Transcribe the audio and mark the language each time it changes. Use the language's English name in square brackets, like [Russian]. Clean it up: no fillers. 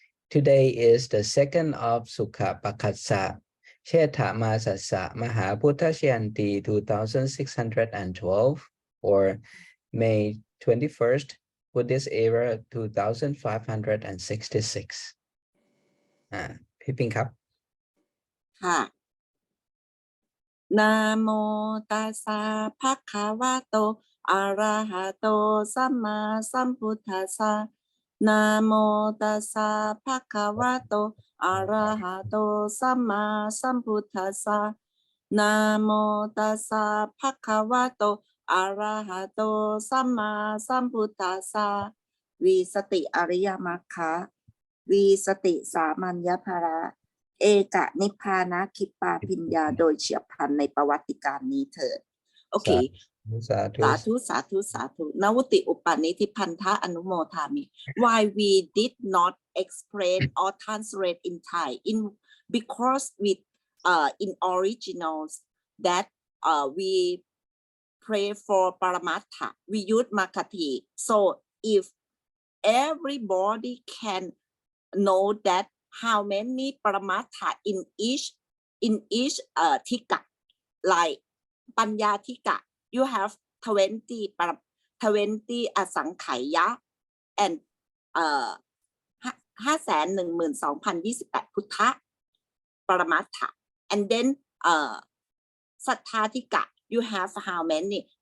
[English] Today is the 2nd of Sukha Pakatsa, Chetha Masasa Maha Puttha Shayanti 2612, or May 21st, Buddhist era 2566. [Thai] พี่ปิงครับ [Pali] ค่ะนะโมตัสสะภะคะวะโตอะระหะโตสัมมาสัมพุทธัสสะนะโมตัสสะภะคะวะโตอะระหะโตสัมมาสัมพุทธัสสะนะโมตัสสะภะคะวะโตอะระหะโตสัมมาสัมพุทธัสสะวีสติอริยมรรค วีสติสามัญญภาระเอกนิพพานะคิปปาพิญญาโดยเฉียบพลันในประวัติการนี้เถิดโอเคสาธุนวุติอุปาณิธิพันธะอนุโมทามิ [English] why we did not explain or translate in Thai because with in originals that we pray for Paramattha, we use Makati. So if everybody can know that how many Paramattha in each Thika, like Panya Thika, you have 20 Asankhaya and 512,028 Puttha Paramattha, and then Citta Thika, you have how many?